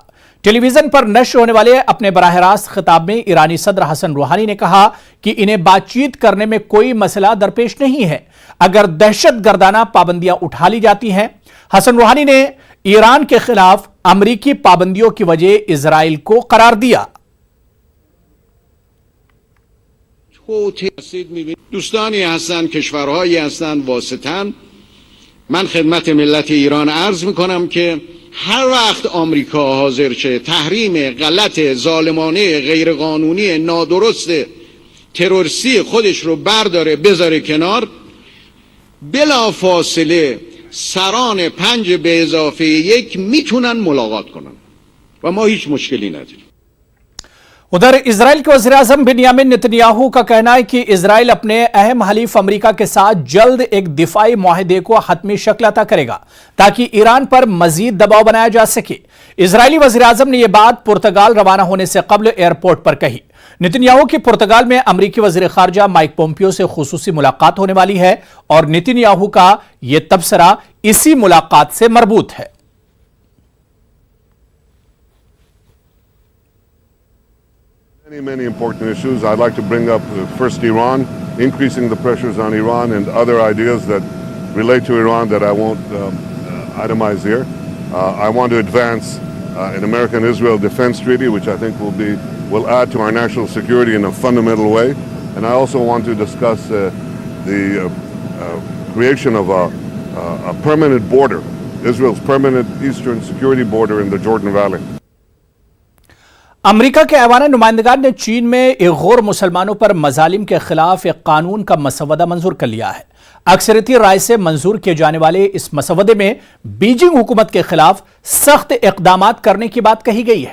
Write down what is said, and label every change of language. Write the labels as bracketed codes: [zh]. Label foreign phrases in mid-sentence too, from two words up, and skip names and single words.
[ur] ٹیلی ویژن پر نشر ہونے والے اپنے براہ راست خطاب میں ایرانی صدر حسن روحانی نے کہا کہ انہیں بات چیت کرنے میں کوئی مسئلہ درپیش نہیں ہے اگر دہشت گردانہ پابندیاں اٹھا لی جاتی ہیں۔ حسن روحانی نے ایران کے خلاف امریکی پابندیوں کی وجہ اسرائیل کو قرار دیا۔ [fa] دوستانی هستند کشورهایی هستند واسطن. من خدمت ملت ایران عرض میکنم که هر وقت آمریکا حاضر شه تحریم غلط ظالمانه غیرقانونی نادرست تروریستی خودش رو برداره بذاره کنار، بلا فاصله سران 5 به اضافه 1 میتونن ملاقات کنن و ما هیچ مشکلی نداریم۔ [ur] ادھر اسرائیل کے وزیراعظم بنیامین نتنیاہو کا کہنا ہے کہ اسرائیل اپنے اہم حلیف امریکہ کے ساتھ جلد ایک دفاعی معاہدے کو حتمی شکل عطا کرے گا تاکہ ایران پر مزید دباؤ بنایا جا سکے۔ اسرائیلی وزیراعظم نے یہ بات پرتگال روانہ ہونے سے قبل ایئرپورٹ پر کہی۔ نتنیاہو کی پرتگال میں امریکی وزیر خارجہ مائک پومپیو سے خصوصی ملاقات ہونے والی ہے اور نتنیاہو کا یہ تبصرہ اسی ملاقات سے مربوط ہے۔ [en] Many important issues. I'd like to bring up first Iran, increasing the pressures on Iran and other ideas that relate to Iran that I won't itemize here. I want to advance an American-Israel defense treaty, which I think will add to our national security in a fundamental way. And I also want to discuss the creation of a permanent border, Israel's permanent eastern security border in the Jordan Valley. [ur] امریکہ کے ایوان نمائندگان نے چین میں ایغور مسلمانوں پر مظالم کے خلاف ایک قانون کا مسودہ منظور کر لیا ہے۔ اکثریتی رائے سے منظور کیے جانے والے اس مسودے میں بیجنگ حکومت کے خلاف سخت اقدامات کرنے کی بات کہی گئی ہے۔